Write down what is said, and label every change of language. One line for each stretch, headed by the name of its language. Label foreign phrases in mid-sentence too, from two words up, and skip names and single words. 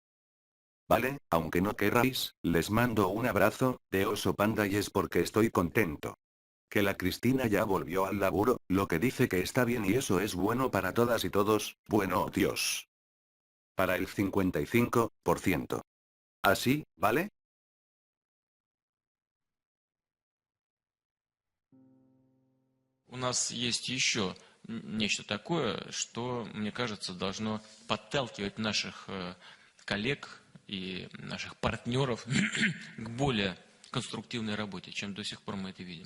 Spanish: Vale, aunque no querráis, les mando un abrazo, de oso panda y es porque estoy contento. Que la Cristina ya volvió al laburo, lo que dice que está bien y eso es bueno para todas y todos, bueno Dios. Para el 55%. ¿Así, vale?
Russian: У нас есть еще нечто такое, что, мне кажется, должно подталкивать наших коллег и наших партнеров к более конструктивной работе, чем до сих пор мы это видим.